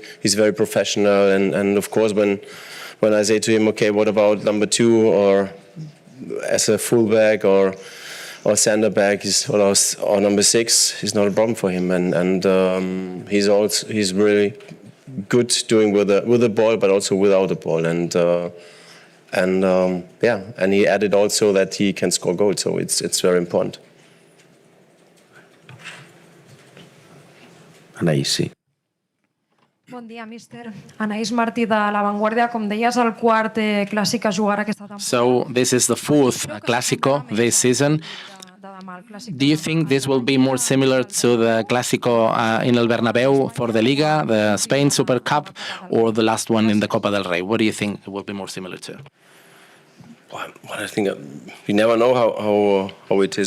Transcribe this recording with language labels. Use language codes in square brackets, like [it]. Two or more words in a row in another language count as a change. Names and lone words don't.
[en] He's very professional, and of course when I say to him, okay, what about number 2, or as a fullback or center back, or number 6, is not a problem for him, and he's really good doing with the ball, but also without the ball, and he added also that he can score goals, so it's very important. [ca] Anaïs. Bon dia, míster. Anaïs Martí de La Vanguardia. Com deies, el quart clàssic a jugar aquesta temporada. [en] So this is the 4th Clásico this season. Do you think this will be more similar to the Clásico in el Bernabéu for the Liga, the Spain Super Cup, or the last one in the Copa del Rey? What do you think it will be more similar to? Well, I think you never know how it is.